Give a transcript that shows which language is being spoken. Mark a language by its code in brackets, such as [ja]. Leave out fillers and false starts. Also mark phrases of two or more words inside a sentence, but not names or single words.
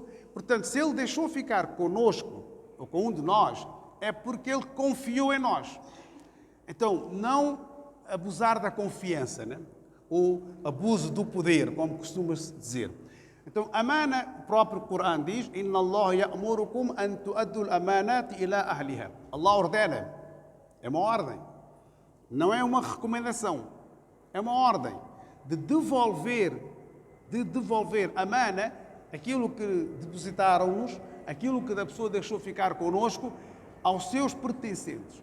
[pt] Portanto, se ele deixou ficar conosco, ou com um de nós, é porque ele confiou em nós. Então, não abusar da confiança, né? Ou abuso do poder, como costuma-se dizer. Então, amana, o próprio Corão diz: [ar] إن الله يأمركم أن تؤدوا الأمانات إلى أهلها. [pt] Allah ordena. É uma ordem. Não é uma recomendação. É uma ordem de devolver amana, aquilo que depositaram-nos, aquilo que a pessoa deixou ficar conosco, aos seus pertencentes.